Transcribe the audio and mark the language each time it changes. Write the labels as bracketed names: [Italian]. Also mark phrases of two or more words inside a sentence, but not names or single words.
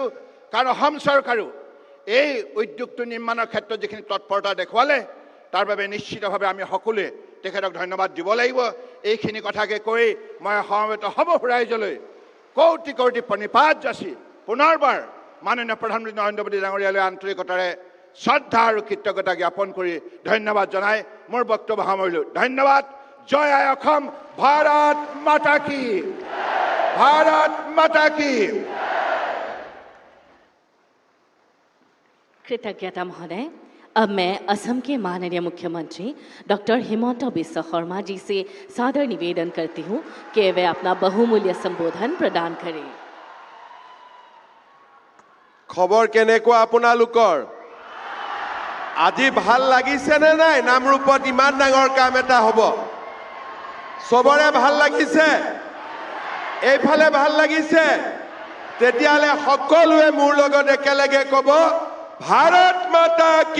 [Assamese] কাৰণ অসম চৰকাৰো এই উদ্যোগটো নিৰ্মাণৰ ক্ষেত্ৰত যিখিনি তৎপৰতা দেখুৱালে তাৰ বাবে নিশ্চিতভাৱে আমি সকলোৱে তেখেতক ধন্যবাদ দিব লাগিব এইখিনি কথাকে কৈ মই সমবেত হ'ব ৰাইজলৈ কোটি কোটি প্ৰণিপাত যাচি পুনৰবাৰ মাননীয় প্ৰধানমন্ত্ৰী নৰেন্দ্ৰ মোদী ডাঙৰীয়ালৈ আন্তৰিকতাৰে শ্ৰদ্ধা আৰু কৃতজ্ঞতা জ্ঞাপন কৰি ধন্যবাদ জনাই মোৰ বক্তব্য সামৰিলোঁ ধন্যবাদ জয় আই অসম ভাৰত মাতা কি [Hindi] कृतज्ञता महोदय। अब मैं असम के माननीय मुख्यमंत्री डॉक्टर हिमंत बिस्व शर्मा जी से सादर निवेदन करती हूँ कि वे अपना बहुमूल्य संबोधन प्रदान करें। [Assamese] খবৰ কেনেকুৱা আপোনালোকৰ আজি ভাল লাগিছে নে নাই নামৰূপত ইমান ডাঙৰ কাম এটা হ'ব সবৰে ভাল লাগিছে এইফালে ভাল লাগিছে তেতিয়ালে সকলোৱে মোৰ লগত একেলগে ক'ব ভাৰত মাতা